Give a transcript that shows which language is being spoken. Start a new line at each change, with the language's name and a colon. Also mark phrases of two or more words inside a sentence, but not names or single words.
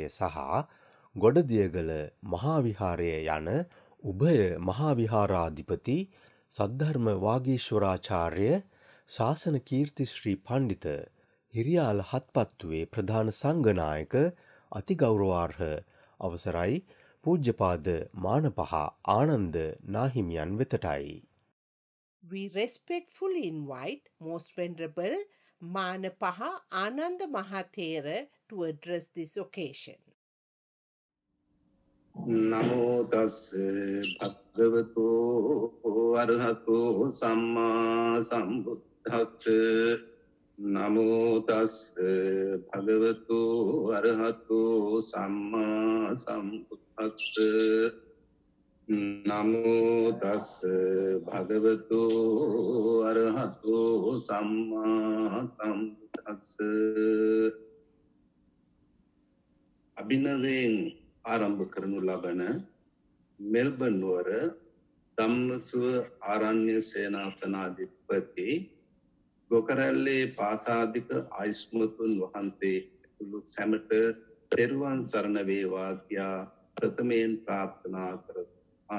Sinhala: සහ ගොඩදියගල මහා විහාරය යන උභය මහා විහාරාධිපති සද්ධර්ම වාගීශ්වරාචාර්ය ශාසන කීර්ති ශ්‍රී පණ්ඩිත හිරියාල හත්පත්තුවේ ප්‍රධාන සංඝනායක අතිගෞරවාර්හ අවසරයි පූජ්‍යපාද මානපහ ආනන්ද නාහිමියන් වෙතටයි.
English: We respectfully invite Most Venerable Manapaha Ananda Mahathera to address this occasion.
Pali: නමෝ තස් භගවතු අරහතෝ සම්මා සම්බුද්දස්ස නමෝ තස් භගවතු අරහතෝ සම්මා සම්බුද්දස්ස නමෝ තස් භගවතු අරහතෝ සම්මා සම්බුද්දස්ස අභිනවයෙන්
Sinhala: ආරම්භ කරනු ලබන මෙල්බන් නුවර ධම්මසුව ආරණ්‍ය සේනාසනාධිපති ගොකරැල්ලේ පාසාදික ආයුෂ්මතුන් වහන්සේ ඇතුළු සැමට තෙරුවන් සරණ වේවා කියා ප්‍රථමයෙන් ප්‍රාර්ථනා කරනවා.